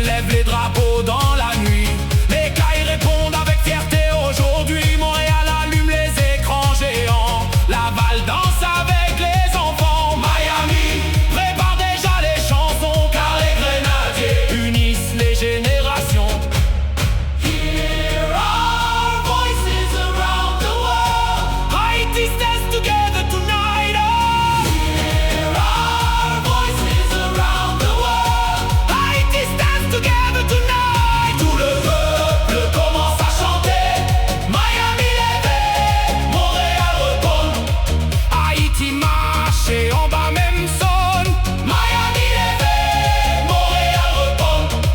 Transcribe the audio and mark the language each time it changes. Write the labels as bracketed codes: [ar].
[fr] Les drapeaux dans la nuit, les cailles répondent avec fierté. Aujourd'hui, Montréal allume les écrans géants. Laval danse avec les enfants. Miami prépare déjà les chansons, car les grenadiers unissent les générations. [en] Hear our voices around the world. Haiti stands together tonight. Oh. Hear our voices around the world. Haiti stands together. [fr] Tout le peuple commence à chanter. Miami lève, Montréal retombe. Haïti marche et en bas même sonne. Miami lève, Montréal retombe.